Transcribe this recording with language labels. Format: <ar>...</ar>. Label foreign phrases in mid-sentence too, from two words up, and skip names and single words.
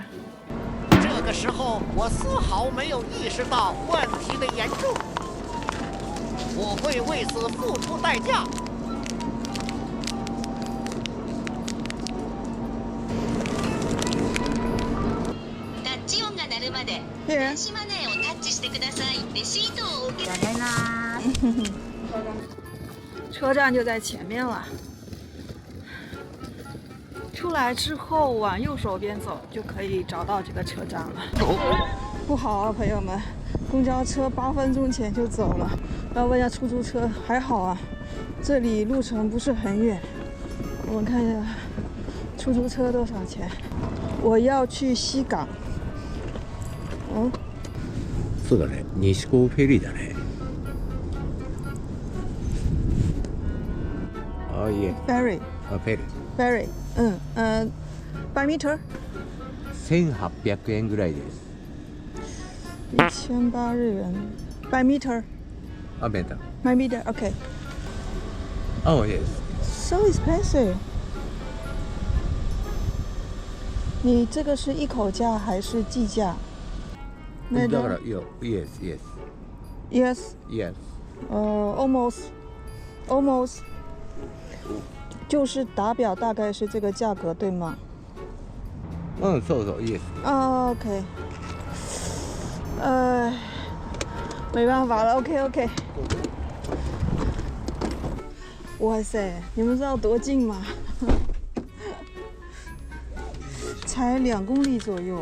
<zh>这个时候，我丝毫没有意识到问题的严重，我会为此付出代价。电</zh> <ja>電子マネーをタッチしてください。レシートを受け。</ja> <zh>车站就在前面了。出来之后往右手边走，就可以找到这个车站了。不好啊，朋友们，公交车8分钟前就走了。然后问一下出租车，还好啊，这里路程不是很远。我们看一下出租车多少钱。我要去西港。</zh> <ja>そうだね。西港フェリーだね。あ、いえ。 ferry。あ、フェリー。</ja> <en>ferry。by meter。</en> <ja>1800 円ぐらいです。</ja> <en>1008日元。by meter。</en> <ja>あ、メーター。</ja> <en>by meter。Okay。 Oh yes。 So expensive。</en> <zh>你这个是一口价还是计价？</zh> <ja>だからいや</ja> <en>yes yes yes yes</en> <zh>almost 就是打表大概是这个价格对吗？</zh> <ja>そうそう yes。</ja> <zh>OK。没办法了。 OK。哇塞，你们知道多近吗？才2公里左右。</zh>